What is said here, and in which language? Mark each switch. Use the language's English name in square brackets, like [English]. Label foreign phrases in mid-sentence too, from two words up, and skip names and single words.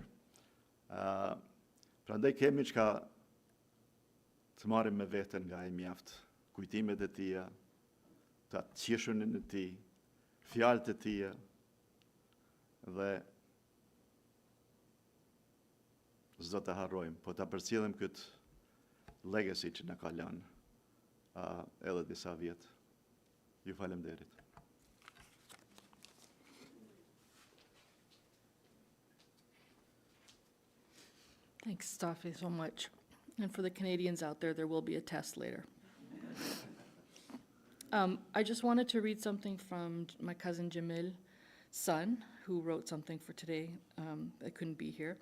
[Albanian] Prandaj kemi çka të marrim me veten nga ai mjaft, kujtimet e tija, ta qeshurin e tij, fjalët e tija, dhe s'do të harrojmë, po ta përcjellim këtë legacy që na ka lënë edhe disa vjet. Ju falemnderit. [English] Thanks, Staffy, so much. And for the Canadians out there will be a test later. I just wanted to read something from my cousin Jamil's son, who wrote something for today that couldn't be here.